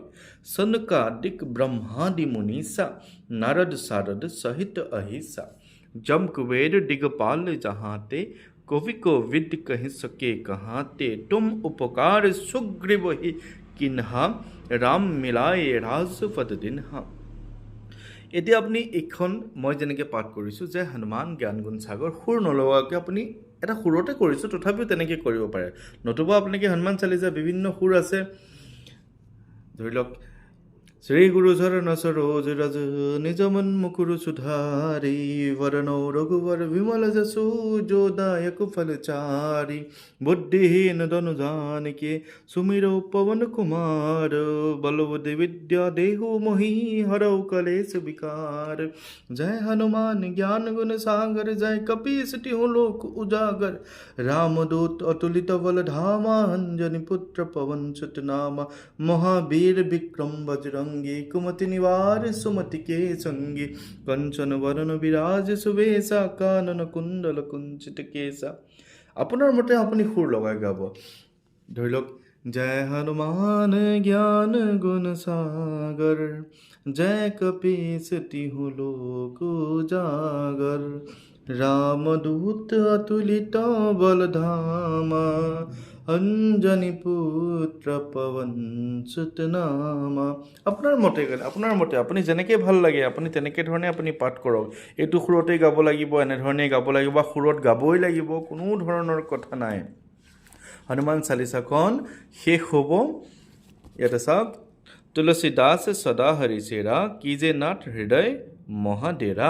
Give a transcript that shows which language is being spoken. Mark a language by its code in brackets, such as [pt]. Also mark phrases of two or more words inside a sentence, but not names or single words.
[awa] सनकादिक ब्रह्मादि मुनीसा, नारद सारद सहित अहिसा। जम कुबेर दिगपाल जहाते, कवि को विद कहि सके कहाते। तुम उपकार सुग्रीव ही किन्हा, राम मिलाए राजपद दिन्हा। [as] এতিয়া আপুনি এইখন মই যেনেকৈ পাঠ কৰিছোঁ যে [awa] हनुमान ज्ञान गुण सागर, [as] সুৰ নলগাকৈ আপুনি এটা সুৰতে কৰিছোঁ, তথাপিও তেনেকৈ কৰিব পাৰে। নতুবা আপোনালোকে হনুমান চালিচা বিভিন্ন সুৰ আছে, ধৰি লওক [awa] श्री गुरु चरण सरोज रज, निज मन मुकुर सुधारि, वरण रघुवर विमल जसु, जो दायक फल चारि। बुद्धिहीन तनु जानिके, सुमिरो पवन कुमार, बल बुद्धि विद्या देहु मोहि, हरौ कलेश विकार। जय हनुमान ज्ञान गुण सागर, जय कपीस तिहु लोक उजागर। रामदूत अतुलित बल धामा, अंजनी पुत्र पवन सुत नामा। महावीर विक्रम बजरंगी, कुमति निवार सुमति के संगी। कंचन वरण विराज सुवेशा, कानन कुंडल कुंचित केसा। [as] আপোনাৰ মতে আপুনি সুৰ লগাই গাব। ধৰি লওক [awa] जय हनुमान ज्ञान गुण सागर, जय कपीश तिहु लोक उजागर। रामदूत अतुलित बल धामा, अंजनी पुत्र पवन सुत नामा। [as] আপোনাৰ মতে আপুনি যেনেকৈ ভাল লাগে আপুনি তেনেকৈ ধৰণে আপুনি পাঠ কৰক। এইটো সুৰতে গাব লাগিব, এনেধৰণে গাব লাগিব, বা সুৰত গাবই লাগিব, কোনো ধৰণৰ কথা নাই। হনুমান চালিচাখন শেষ হ'ব ইয়াতে চাওক, [awa] तुलसी दास सदा हरि चेरा, कि जे नाथ हृदय महाडेरा।